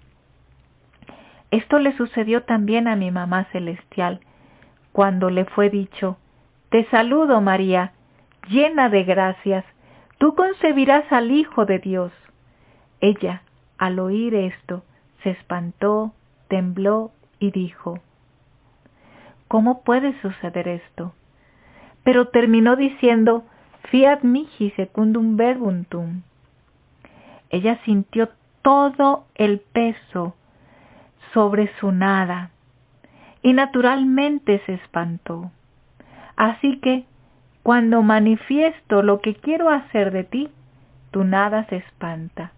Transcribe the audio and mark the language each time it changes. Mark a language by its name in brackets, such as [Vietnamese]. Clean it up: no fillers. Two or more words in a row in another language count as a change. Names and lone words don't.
[Spanish] Esto le sucedió también a mi mamá celestial, cuando le fue dicho: te saludo, María, llena de gracias, tú concebirás al Hijo de Dios. Ella, al oír esto, se espantó, tembló y dijo: ¿cómo puede suceder esto? Pero terminó diciendo: [Latin] fiat mihi secundum verbum tuum. [Spanish] Ella sintió todo el peso sobre su nada y naturalmente se espantó. Así que, cuando manifiesto lo que quiero hacer de ti, tu nada se espanta.